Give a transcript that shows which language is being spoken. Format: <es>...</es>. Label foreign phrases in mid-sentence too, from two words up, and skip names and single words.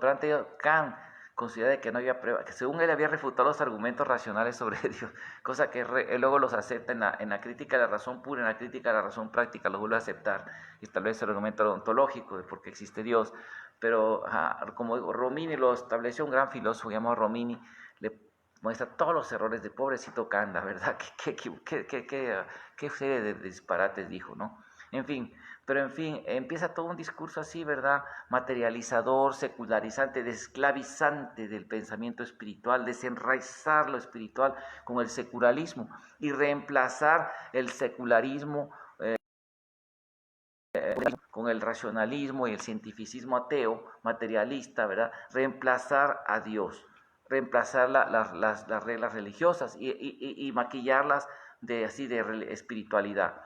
<es>Pero antes Kant considera que no había prueba, que según él había refutado los argumentos racionales sobre Dios, cosa que él luego los acepta en la crítica de la razón pura, en la crítica de la razón práctica, los vuelve a aceptar, y establece el argumento ontológico de por qué existe Dios. Pero como digo, Romini lo estableció, un gran filósofo llamado Romini, le muestra todos los errores de pobrecito Kant, ¿verdad? ¿Qué serie de disparates dijo, ¿no? En fin, pero en fin, empieza todo un discurso así, ¿verdad? Materializador, secularizante, desclavizante del pensamiento espiritual, desenraizar lo espiritual con el secularismo y reemplazar el secularismo con el racionalismo y el cientificismo ateo, materialista, ¿verdad? Reemplazar a Dios, reemplazar las reglas religiosas y maquillarlas de espiritualidad.</es>